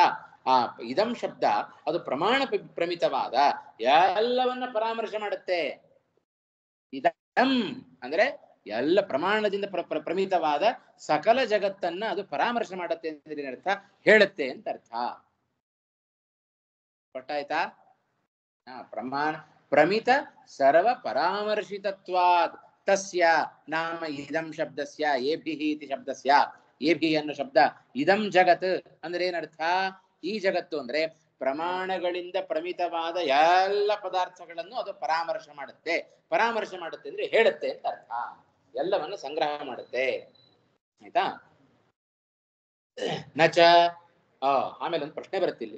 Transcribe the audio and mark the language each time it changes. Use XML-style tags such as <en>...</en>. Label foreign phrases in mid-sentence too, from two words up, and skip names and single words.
<kn>ಆ ಇದಂ ಶಬ್ದ ಅದು ಪ್ರಮಾಣ ಪ್ರಮಿತವಾದ ಎಲ್ಲವನ್ನ ಪರಾಮರ್ಶೆ ಮಾಡುತ್ತೆ. ಇದಂ ಅಂದ್ರೆ ಎಲ್ಲ ಪ್ರಮಾಣದಿಂದ ಪ್ರಮಿತವಾದ ಸಕಲ ಜಗತ್ತನ್ನ ಅದು ಪರಾಮರ್ಶೆ ಮಾಡುತ್ತೆ ಅಂದ್ರೆ ಏನರ್ಥ, ಹೇಳುತ್ತೆ ಅಂತ ಅರ್ಥ. ಗೊತ್ತಾಯ್ತಾ.</kn> <sa>ಪ್ರಮಾಣ ಪ್ರಮಿತ ಸರ್ವ ಪರಾಮರ್ಶಿತತ್ವಾದ್ ತಸ್ಯ ನಾಮ ಇದಂ ಶಬ್ದಸ್ಯ ಏಭಿ ಇತಿ ಶಬ್ದಸ್ಯ.</sa> <kn>ಏಭಿ ಅನ್ನೋ ಶಬ್ದ</kn> <sa>ಇದಂ ಜಗತ್</sa> <kn>ಅಂದ್ರೆ ಏನರ್ಥ, ಈ ಜಗತ್ತು ಅಂದ್ರೆ ಪ್ರಮಾಣಗಳಿಂದ ಪ್ರಮಿತವಾದ ಎಲ್ಲ ಪದಾರ್ಥಗಳನ್ನು ಅದು ಪರಾಮರ್ಶೆ ಮಾಡುತ್ತೆ. ಪರಾಮರ್ಶೆ ಮಾಡುತ್ತೆ ಅಂದ್ರೆ ಹೇಳುತ್ತೆ ಅಂತ ಅರ್ಥ, ಎಲ್ಲವನ್ನು ಸಂಗ್ರಹ ಮಾಡುತ್ತೆ. ಆಯ್ತಾ. ನಚ ಆಮೇಲೆ ಒಂದು ಪ್ರಶ್ನೆ ಬರುತ್ತೆ ಇಲ್ಲಿ.</kn>